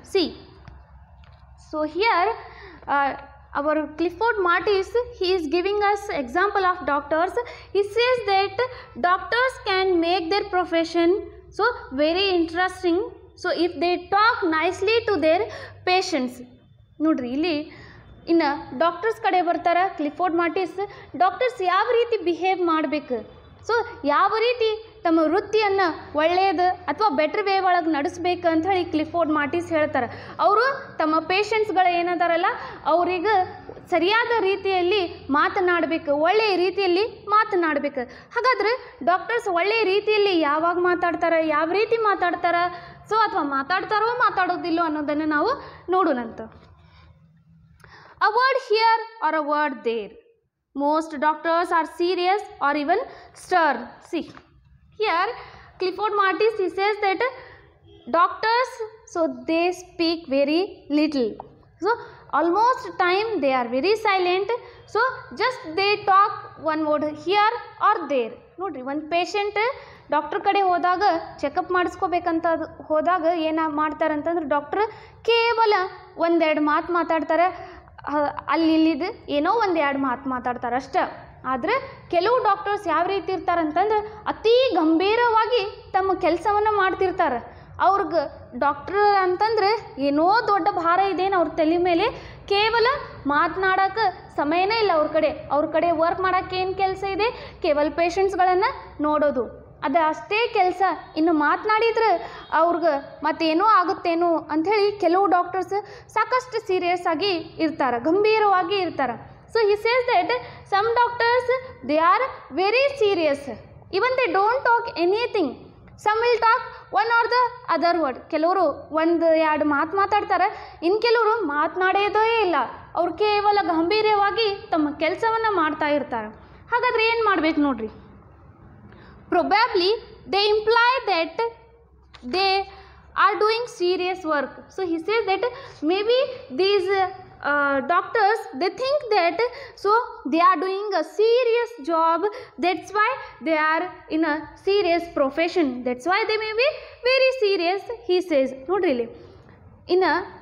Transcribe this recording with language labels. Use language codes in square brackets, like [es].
[en] See, so here our Clifford Martis, he is giving us example of doctors. He says that doctors can make their profession so very interesting. So if they talk nicely to their patients. [kn] ನೋಡ್ರಿ ಇಲ್ಲಿ ಇನ್ನು doctors ಕಡೆ ಬರ್ತಾರೆ Clifford ಮಾರ್ಟಿಸ್. Doctors ಯಾವ ರೀತಿ behave ಮಾಡಬೇಕು, so ಯಾವ ರೀತಿ ತಮ್ಮ ವೃತ್ತಿಯನ್ನು ಒಳ್ಳೆಯದು ಅಥವಾ ಬೆಟ್ರ್ ವೇ ಒಳಗೆ ನಡೆಸ್ಬೇಕು ಅಂಥೇಳಿ ಕ್ಲಿಫೋರ್ಡ್ ಮಾರ್ಟಿಸ್ ಹೇಳ್ತಾರೆ. ಅವರು ತಮ್ಮ ಪೇಷಂಟ್ಸ್ಗಳು ಏನದಾರಲ್ಲ ಅವ್ರಿಗೆ ಸರಿಯಾದ ರೀತಿಯಲ್ಲಿ ಮಾತನಾಡಬೇಕು, ಒಳ್ಳೆಯ ರೀತಿಯಲ್ಲಿ ಮಾತನಾಡಬೇಕು. ಹಾಗಾದರೆ ಡಾಕ್ಟರ್ಸ್ ಒಳ್ಳೆಯ ರೀತಿಯಲ್ಲಿ ಯಾವಾಗ ಮಾತಾಡ್ತಾರೆ, ಯಾವ ರೀತಿ ಮಾತಾಡ್ತಾರೆ, ಸೊ ಅಥವಾ ಮಾತಾಡ್ತಾರೋ ಮಾತಾಡೋದಿಲ್ಲೋ ಅನ್ನೋದನ್ನು ನಾವು ನೋಡೋಣಂತ. [en] A word here or a word there. Most doctors are serious or even stern. See, here Clifford Martis, he says that doctors, so they speak very little. So almost time they are very silent. So just they talk one word here or there. [kn] ನೋಡ್ರಿ, ಒಂದು patient doctor ಕಡೆ ಹೋದಾಗ checkup ಮಾಡಿಸ್ಕೋಬೇಕಂತ ಹೋದಾಗ ಏನು ಮಾಡ್ತಾರಂತಂದ್ರೆ doctor ಕೇವಲ 1-2 ಮಾತು ಮಾತಾಡ್ತಾರೆ. ಅಲ್ಲಿದ್ದು ಏನೋ 1-2 ಮಾತು ಮಾತಾಡ್ತಾರೆ ಅಷ್ಟೇ. ಆದರೆ ಕೆಲವು ಡಾಕ್ಟರ್ಸ್ ಯಾವ ರೀತಿ ಇರ್ತಾರಂತಂದ್ರೆ ಅತಿ ಗಂಭೀರವಾಗಿ ತಮ್ಮ ಕೆಲಸವನ್ನು ಮಾಡ್ತಿರ್ತಾರೆ. ಅವ್ರಿಗೆ ಡಾಕ್ಟ್ರ್ ಅಂತಂದ್ರೆ ಏನೋ ದೊಡ್ಡ ಭಾರ ಇದೇನು ಅವ್ರ ತಲೆ ಮೇಲೆ, ಕೇವಲ ಮಾತನಾಡೋಕ್ಕೆ ಸಮಯನೇ ಇಲ್ಲ ಅವ್ರ ಕಡೆ ವರ್ಕ್ ಮಾಡೋಕ್ಕೆ ಏನು ಕೆಲಸ ಇದೆ, ಕೇವಲ ಪೇಷಂಟ್ಸ್ಗಳನ್ನು ನೋಡೋದು, ಅದು ಅಷ್ಟೇ ಕೆಲಸ. ಇನ್ನು ಮಾತನಾಡಿದ್ರೆ ಅವ್ರಿಗೆ ಮತ್ತೇನೋ ಆಗುತ್ತೇನೋ ಅಂಥೇಳಿ ಕೆಲವು ಡಾಕ್ಟರ್ಸ್ ಸಾಕಷ್ಟು ಸೀರಿಯಸ್ ಆಗಿ ಇರ್ತಾರೆ, ಗಂಭೀರವಾಗಿ ಇರ್ತಾರೆ. [en] So he says that some doctors they are very serious, even they don't talk anything. Some will talk one or the other word. [kn] ಕೆಲವರು 1-2 ಮಾತು ಮಾತಾಡ್ತಾರೆ, ಇನ್ನು ಕೆಲವರು ಮಾತನಾಡೋದೇ ಇಲ್ಲ, ಅವ್ರು ಕೇವಲ ಗಂಭೀರವಾಗಿ ತಮ್ಮ ಕೆಲಸವನ್ನು ಮಾಡ್ತಾ ಇರ್ತಾರೆ. ಹಾಗಾದರೆ ಏನು ಮಾಡ್ಬೇಕು ನೋಡ್ರಿ. [en] Probably they imply that they are doing serious work. So he says that maybe these doctors, they think that so they are doing a serious job, that's why they are in a serious profession, that's why they may be very serious, he says. [kn] ನೋಡ್ರಿ ಇಲ್ಲಿ ಇನ್ನು